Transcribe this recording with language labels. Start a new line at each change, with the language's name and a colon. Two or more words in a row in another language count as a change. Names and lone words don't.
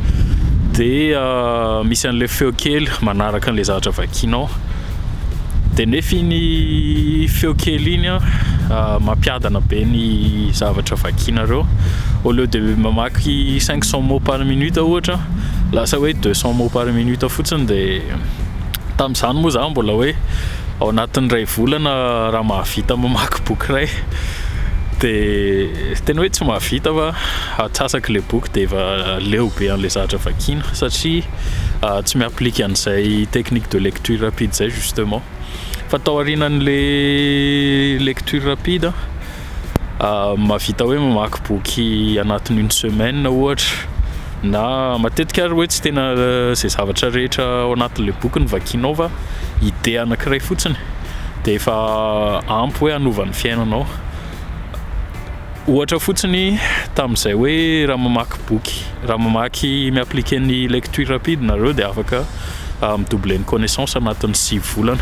Malagasy: dia misy an'ilay feo kely manaraka an'ilay zavatra vakianao dia nefa iny feo kely iny mampiadana be ny zavatra vakianareo
French: au lieu de
Malagasy: mamaky 500
French: mots par minute
Malagasy: ohatra lasa hoe 200
French: mots par minute
Malagasy: fotsiny dia tamin'izany moa zany mbola hoe ao anatin'ny ray volana raha mahavita mamaky boky ray dia tena hoe tsy mahavita fa atsasaka le boky dia efa leo be an'ilay zavatra vakiana satria tsy mi-applique an'izay
French: technique de lecture rapide
Malagasy: zay justement. Fa tao aorianan'le
French: lecture rapide
Malagasy: mahavita hoe mamaky boky anatin'ny
French: une semaine
Malagasy: ohatra na matetika ary hoe tsy tena zay zavatra rehetra ao anatin'le boky ny vakianao fa idée anankiray fotsiny dia efa ampy hoe hanova ny fiainanao. Ohatra fotsiny tamin'izay hoe raha mamaky boky, raha mamaky mi-appliquer ny
French: lecture rapide
Malagasy: nareo dia afaka midoubler ny connaissance anatin'ny 6 volana.